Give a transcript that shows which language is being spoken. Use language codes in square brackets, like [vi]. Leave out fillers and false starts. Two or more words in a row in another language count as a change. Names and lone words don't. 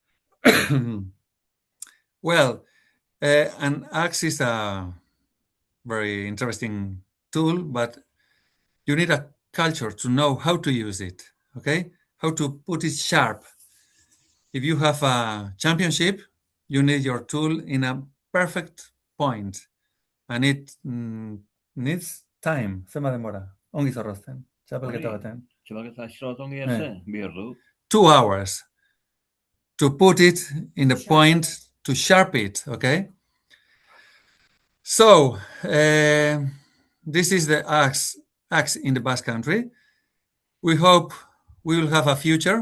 [en] Well, an axe is a very interesting tool, but you need a culture to know how to use it, okay? How to put it sharp. If you have a championship, you need your tool in a perfect point, and it needs time. [es] Se demora. [eu] Ongi zorrozten. Txapelketa baten. [en] 2 hours to put it in the point, to sharp it, okay? So this is the axe in the Basque Country. We hope we will have a future.